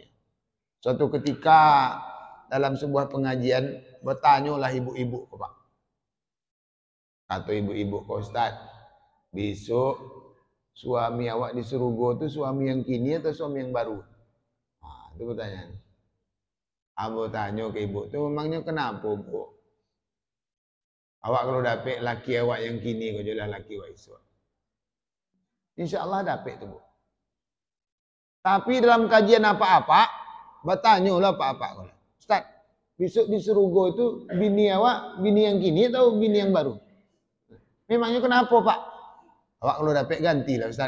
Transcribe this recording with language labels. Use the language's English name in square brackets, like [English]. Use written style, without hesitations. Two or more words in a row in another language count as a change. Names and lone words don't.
[Indonesian] Suatu ketika dalam sebuah pengajian bertanyalah ibu-ibu, Pak. Atau ibu-ibu, Pak Ustaz, besok suami awak di surga itu suami yang kini atau suami yang baru? Nah, itu pertanyaan. Aku tanya ke ibu, itu memangnya kenapa, Bu? [Minangkabau] Awak kalau dapet laki awak yang kini, kau jelah laki awak esok. [Arabic] إن شاء الله [Indonesian] dapet itu, Bu. Tapi dalam kajian apa-apa, bertanyalah apa-apa. [Minangkabau] Ustaz, besok di surga itu bini awak, bini yang kini atau bini yang baru? [Indonesian] Memangnya kenapa, Pak? [Minangkabau] Awak kalau dapet ganti lah, Ustaz.